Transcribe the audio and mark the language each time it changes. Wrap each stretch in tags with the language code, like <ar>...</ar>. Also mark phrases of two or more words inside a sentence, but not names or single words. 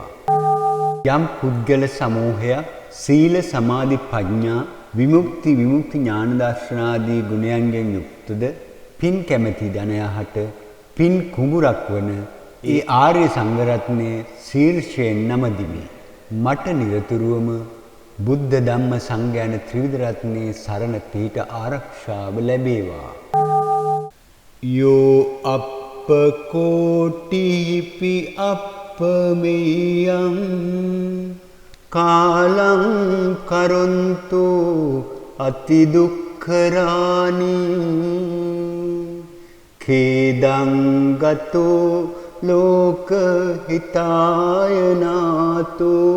<si>යම් පුද්ගල සමූහයක් සීල සමාධි ප්‍රඥා විමුක්ති ඥාන දර්ශනාදී ගුණයන්ගෙන් යුක්තද පින් කැමැති ජනයාට පින් කුඹුරක් වන ඒ ආර්ය සංඝ රත්නයේ ශීර්ෂයෙන් නමදිමි. මට නිරතුරුවම බුද්ධ ධම්ම සංඝ යන ත්‍රිවිධ රත්නයේ සරණ පීඨ ආරක්ෂාව ලැබේවා.</si> <pi>යෝ අප්පකෝටිපි අප්පමෙයං කාලං කරොන්තු අති දුක්ඛරානි khedang gato ලෝක හිතාය නාතු</pi>